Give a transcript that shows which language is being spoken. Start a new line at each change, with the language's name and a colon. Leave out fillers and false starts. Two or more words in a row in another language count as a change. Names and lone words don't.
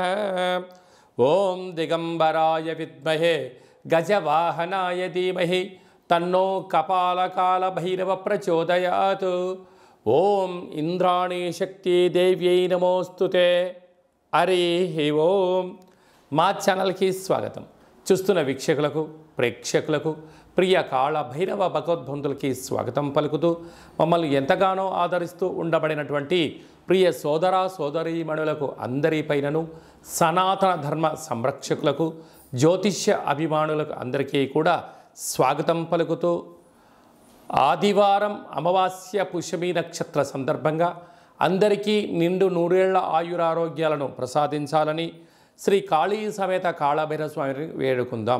Sanskrit: ओम दिगंबराय विद्महे गजवाहनाय धीमहि तन्नो कपाल काल भैरव प्रचोदयात्। ओम इंद्राणी शक्ति देव्यै नमोस्तुते। हरि ओम।
Telugu: మా ఛానల్కి స్వాగతం. చూస్తున్న వీక్షకులకు ప్రేక్షకులకు ప్రియ కాళ భైరవ భగవద్బంధులకి స్వాగతం పలుకుతూ మమ్మల్ని ఎంతగానో ఆదరిస్తూ ఉండబడినటువంటి ప్రియ సోదర సోదరీమణులకు అందరిపైనను సనాతన ధర్మ సంరక్షకులకు జ్యోతిష్య అభిమానులకు అందరికీ కూడా స్వాగతం పలుకుతూ ఆదివారం అమావాస్య పుష్యమి నక్షత్ర సందర్భంగా అందరికీ నిండు నూరేళ్ల ఆయురారోగ్యాలను ప్రసాదించాలని శ్రీ కాళీ సమేత కాళభైరవ స్వామిని వేడుకుందాం.